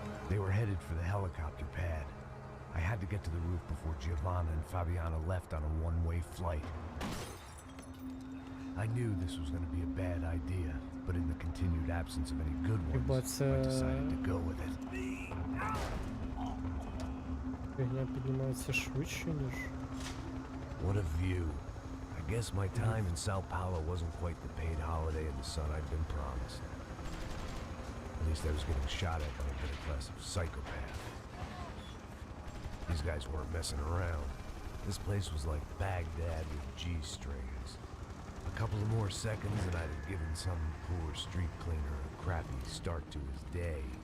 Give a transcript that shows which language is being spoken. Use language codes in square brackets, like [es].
[en] They were headed for the helicopter pad. I had to get to the roof before Giovanna and Fabiana left on a one-way flight. I knew this was going to be a bad idea, but in the continued absence of any good ones, I decided to go with it. [uk] Фігня піднімається швидше, ніж... [en] What a view. I guess my time in Sao Paulo wasn't quite the paid holiday in the sun I'd been promised. At least I was getting shot at by a middle-class psychopath. These guys weren't messing around. This place was like Baghdad with G-strings. A couple of more seconds and I'd have given some poor street cleaner a crappy start to his day.